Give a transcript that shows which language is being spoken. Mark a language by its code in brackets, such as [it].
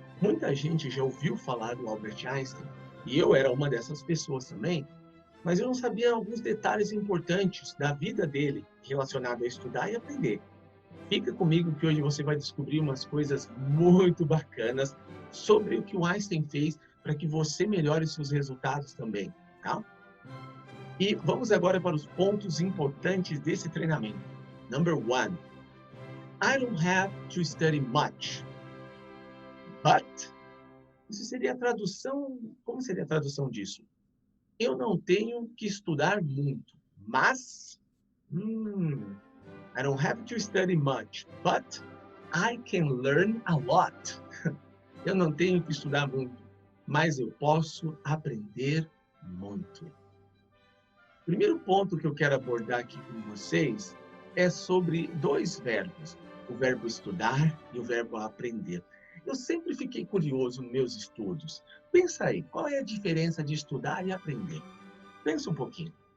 [pt] Muita gente já ouviu falar do Albert Einstein, e eu era uma dessas pessoas também, mas eu não sabia alguns detalhes importantes da vida dele relacionado a estudar e aprender. Fica comigo que hoje você vai descobrir umas coisas muito bacanas sobre o que o Einstein fez para que você melhore seus resultados também, tá? E vamos agora para os pontos importantes desse treinamento. [en] Number one, I don't have to study much, but... [pt] Isso seria a tradução... Como seria a tradução disso? Eu não tenho que estudar muito, mas... [en] I don't have to study much, but I can learn a lot. [pt] Eu não tenho que estudar muito, mas eu posso aprender muito. O primeiro ponto que eu quero abordar aqui com vocês é sobre dois verbos, o verbo estudar e o verbo aprender. Eu sempre fiquei curioso nos meus estudos. Pensa aí, qual é a diferença de estudar e aprender? Pensa um pouquinho.